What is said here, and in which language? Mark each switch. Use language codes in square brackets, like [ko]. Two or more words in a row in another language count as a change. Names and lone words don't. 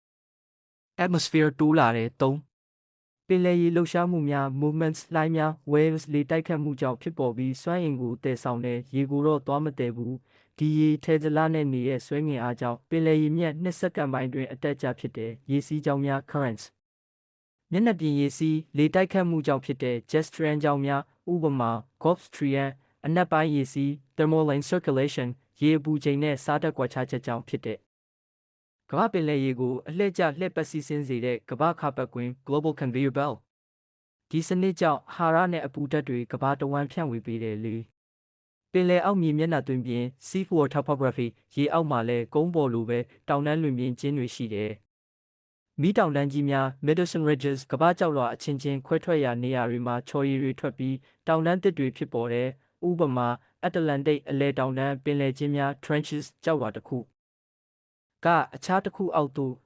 [my] atmosphere တိုးလာတဲ့3ပင်လယ်ရေလှုပ်ရှားမှုများ movements လှိုင်းများ waves လေတိုက်ခတ်မှုကြောင့်ဖြစ်ပေါ်ပြီးစွမ်းအင်ကိုတည်ဆောင်တဲ့ရေကိုတော့သွားမတည်ဘူးဒီရေထဲဇလနဲ့နေရဲ့ဆွဲငင်အားကြောင့်ပင်လယ်ရေမြက်2စက္ကန့်ပိုင်းတွင်အတက်အကျဖြစ်တဲ့ရေစီးကြောင်းများ currents မျက်နှာပြင်ရေစီးလေတိုက်ခတ်မှုကြောင့်ဖြစ်တဲ့ [en] jet stream [my] ကြောင်းများဥပမာ Gulf Stream အနက်ပိုင်းရေစီး [en] thermoline circulation [my] ရေအပူချိန်နဲ့စားဓာတ်ကွာခြားချက်ကြောင့်ဖြစ်တဲ့ကမ္ဘာပင်လယ်ရေကိုအလှည့်ကျလှည့်ပတ်စီးဆင်းစေတဲ့ကမ္ဘာခါပတ်ကွင်း [en] global conveyor belt [my] ဒီစနစ်ကြောင့်အာဟာရနဲ့အပူဓာတ်တွေကမ္ဘာတဝန်းဖြန့်ဝေပေး တယ်လေပင်လယ်အောက်မြေမျက်နှာသွင်းပြင် [en] seafloor topography [my] ရေအောက်မှာလည်းကုန်းပေါ်လိုပဲတောင်တန်းလွင်ပြင်ကျင်းတွေရှိတယ်မီးတောင်တန်းကြီးများ [en] Mid-Ocean Ridges [my] ကမ္ဘာကျောက်လွှာအချင်းချင်းခွဲထွက်ရာနေရာတွေ မှာချော်ရည်တွေထွက်ပြီးတောင်တန်းသစ်တွေဖြစ်ပေါ်တယ်ဥပမာအတ္တလန္တိတ်အလယ်တောင်တန်းပင်လယ်ကျင်းများ trenches ကျောက်လွှာတစ်ခုကအခြားတစ်ခုအောက်သို့